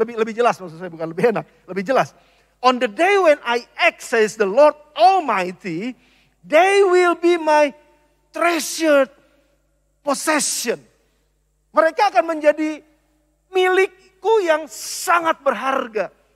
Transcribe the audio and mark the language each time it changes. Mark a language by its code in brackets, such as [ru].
[id] Lebih jelas, maksud saya bukan lebih enak, lebih jelas. [en] On the day when I act, says the Lord Almighty, they will be my treasured possession. [id] Mereka akan menjadi milikku yang sangat berharga.